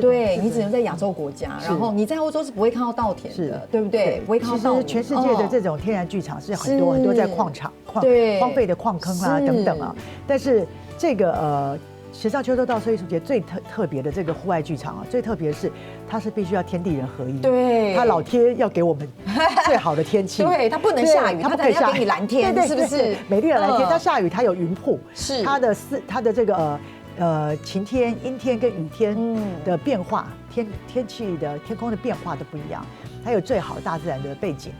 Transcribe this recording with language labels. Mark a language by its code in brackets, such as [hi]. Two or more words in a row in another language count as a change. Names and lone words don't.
[zh] 對，你只能在亞洲國家，然後你在歐洲是不會看到稻田的，對不對？不會看到稻田。其實全世界的這種天然劇場是很多在礦場、荒廢的礦坑啊等等啊，但是這個時尚秋冬稻穗藝術節最特別的這個戶外劇場最特別的是它是必須要天地人合一，對，它老天要給我們最好的天氣，對，它不能下雨，它不可以下雨，給你藍天，是不是？美麗的藍天，它下雨它有雲瀑，是它的這個晴天、陰天跟雨天的變化，天氣的天空的變化都不一樣，它有最好大自然的背景。